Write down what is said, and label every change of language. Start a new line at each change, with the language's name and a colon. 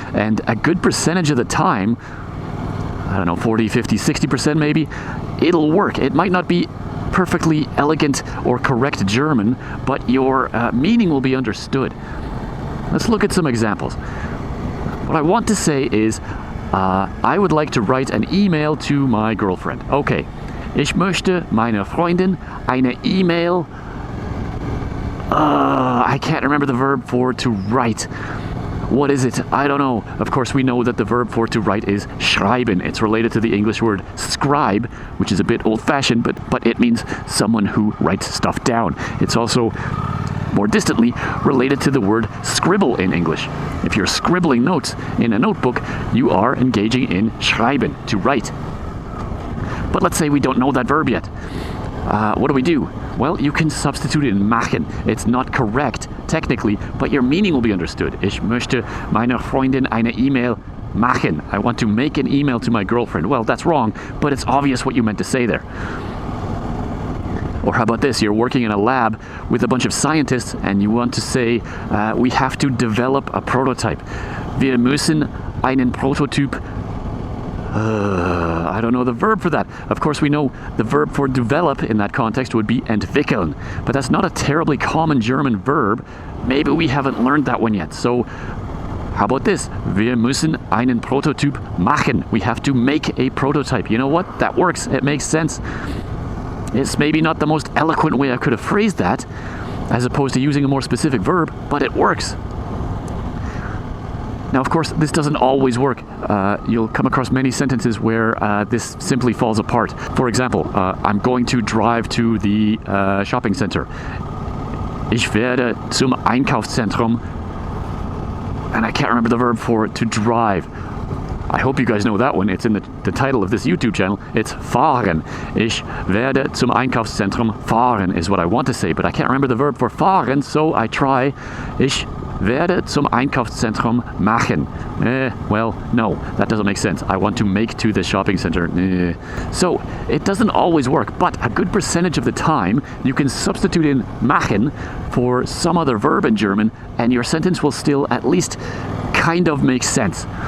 English: And a good percentage of the time, I don't know, 40, 50, 60% maybe, it'll work. It might not be perfectly elegant or correct German, but your meaning will be understood. Let's look at some examples. What I want to say is, I would like to write an email to my girlfriend. Okay.
German: Ich möchte meiner Freundin eine E-Mail.
English: I can't remember the verb for to write. What is it? I don't know. Of course, we know that the verb for to write is schreiben. It's related to the English word scribe, which is a bit old-fashioned, but it means someone who writes stuff down. It's also more distantly related to the word scribble in English. If you're scribbling notes in a notebook, you are engaging in schreiben, to write. But let's say we don't know that verb yet. What do? Well, you can substitute it in machen. It's not correct, technically, but your meaning will be understood.
German: Ich möchte meiner Freundin eine E-Mail machen.
English: I want to make an email to my girlfriend. Well, that's wrong, but it's obvious what you meant to say there. Or how about this? You're working in a lab with a bunch of scientists and you want to say, we have to develop a prototype.
German: Wir müssen einen Prototyp.
English: I don't know the verb for that. Of course, we know the verb for develop in that context would be entwickeln. But that's not a terribly common German verb. Maybe we haven't learned that one yet. So how about this?
German: Wir müssen einen Prototyp machen.
English: We have to make a prototype. You know what? That works. It makes sense. It's maybe not the most eloquent way I could have phrased that, as opposed to using a more specific verb, but it works. Now, of course, this doesn't always work. You'll come across many sentences where this simply falls apart. For example, I'm going to drive to the shopping center.
German: Ich werde zum Einkaufszentrum.
English: And I can't remember the verb for to drive. I hope you guys know that one. It's in the title of this YouTube channel. It's fahren.
German: Ich werde zum Einkaufszentrum fahren
English: is what I want to say, but I can't remember the verb for fahren, so I try.
German: Ich werde zum Einkaufszentrum machen.
English: Well, no, that doesn't make sense. I want to make to the shopping center. So, it doesn't always work, but a good percentage of the time, you can substitute in machen for some other verb in German, and your sentence will still at least kind of make sense.